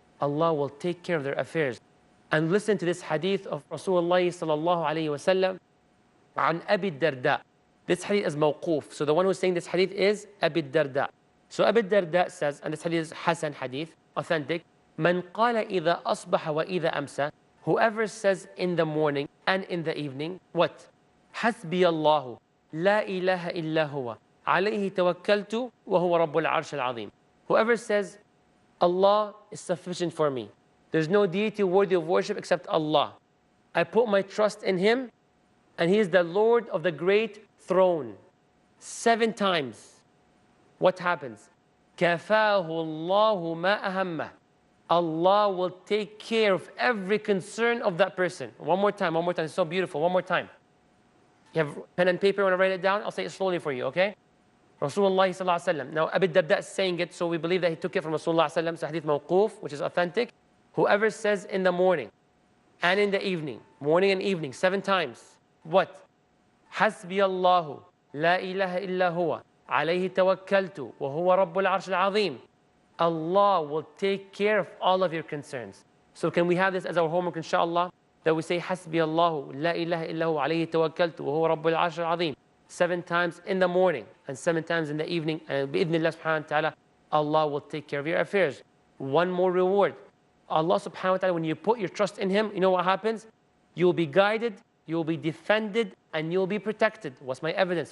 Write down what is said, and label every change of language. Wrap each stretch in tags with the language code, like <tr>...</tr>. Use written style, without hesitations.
<en>Allah will take care of their affairs. And listen to this hadith of Rasulullah sallallahu alayhi wa sallam,</en> <ar>عن أبي الدرداء.</ar> <en>This hadith is mawquf. So the one who's saying this hadith is Abi Darda. So Abi Darda says, and this hadith is Hasan hadith, authentic,</en> <ar>من قال إذا أصبح وإذا أمسى.</ar> <en>Whoever says in the morning and in the evening, what?</en> <ar>حسبي الله لا إله إلا هو عليه توكلت وهو رب العرش العظيم.</ar> <en>Whoever says, Allah is sufficient for me. There's no deity worthy of worship except Allah. I put my trust in Him, and He is the Lord of the great throne. 7 times. What happens?</en> <ar>كَفَاهُ اللَّهُ مَا أَهَمَّهُ.</ar> <en>Allah will take care of every concern of that person. One more time, it's so beautiful. One more time. You have pen and paper, want to write it down? I'll say it slowly for you, okay? Rasulullah sallallahu alaihi wasallam. Now, Abi Darda is saying it, so we believe that he took it from Rasulullah sallallahu alaihi wasallam. So hadith mawquf, which is authentic. Whoever says in the morning and in the evening, morning and evening, 7 times, what?</en> <ar>حسبي الله لا إله إلا هو عليه توكلت وهو رب العرش العظيم.</ar> <en>Allah will take care of all of your concerns. So can we have this as our homework, inshallah? That we say,</en> <ar>حسبي الله لا إله إلا هو عليه توكلت وهو رب العرش العظيم.</ar> <en>7 times in the morning and 7 times in the evening. And</en> <ar>بإذن الله سبحانه وتعالى,</ar> <en>Allah will take care of your affairs. One more reward. Allah subhanahu wa ta'ala, when you put your trust in Him, you know what happens? You will be guided, you will be defended, and you will be protected. What's my evidence?</en>